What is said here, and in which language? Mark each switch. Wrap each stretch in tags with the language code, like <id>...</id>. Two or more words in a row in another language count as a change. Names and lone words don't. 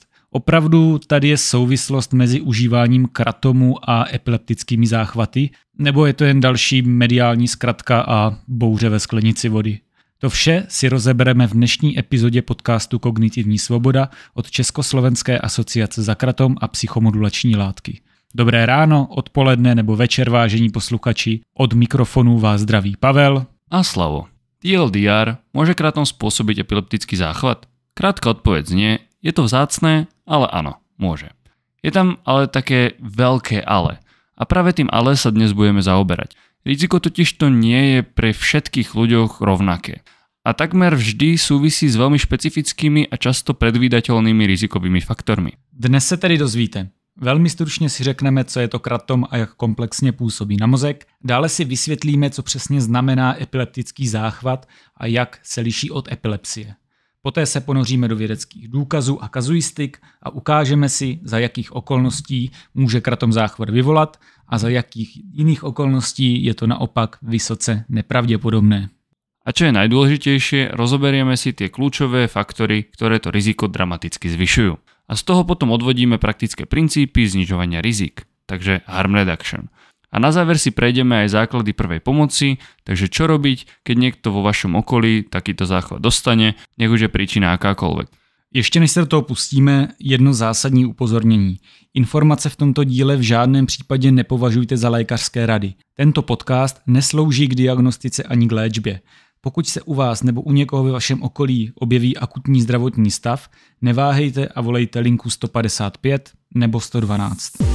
<cs>Opravdu tady je souvislost mezi užíváním kratomu a epileptickými záchvaty, nebo je to jen další mediální zkratka a bouře ve sklenici vody? To vše si rozebereme v dnešní epizodě podcastu Kognitivní svoboda od Československé asociace za kratom a psychomodulační látky. Dobré ráno, odpoledne nebo večer, vážení posluchači, od mikrofonu vás zdraví Pavel a Slavo.</cs> <sk>TLDR, môže kratom spôsobiť epileptický záchvat? Krátka odpoveď znie, je to vzácné, ale áno, môže. Je tam ale také veľké ale. A práve tým ale sa dnes budeme zaoberať. Riziko totiž to nie je pre všetkých ľuďoch rovnaké. A takmer vždy súvisí s veľmi špecifickými a často predvídateľnými rizikovými faktormi.</sk> <cs>Dnes se tedy dozvíte. Velmi stručně si řekneme, co je to kratom a jak komplexně působí na mozek. Dále si vysvětlíme, co přesně znamená epileptický záchvat a jak se liší od epilepsie. Poté se ponoříme do vědeckých důkazů a kazuistik a ukážeme si, za jakých okolností může kratom záchvat vyvolat a za jakých jiných okolností je to naopak vysoce nepravděpodobné.</cs> <sk>A čo je najdôležitejšie, rozoberieme si tie kľúčové faktory, ktoré to riziko dramaticky zvyšujú. A z toho potom odvodíme praktické princípy znižovania rizik, takže</sk> <en>harm reduction.</en> <sk>A na záver si prejdeme aj základy prvej pomoci, takže čo robiť, keď niekto vo vašom okolí takýto záchvat dostane, nech už je príčina akákoľvek.</sk> <cs>Ještě než se do toho pustíme, jedno zásadní upozornění. Informace v tomto díle v žádném případě nepovažujte za lékařské rady. Tento podcast neslouží k diagnostice ani k léčbě. Pokud se u vás nebo u někoho ve vašem okolí objeví akutní zdravotní stav, neváhejte a volejte linku 155 nebo 112.</cs>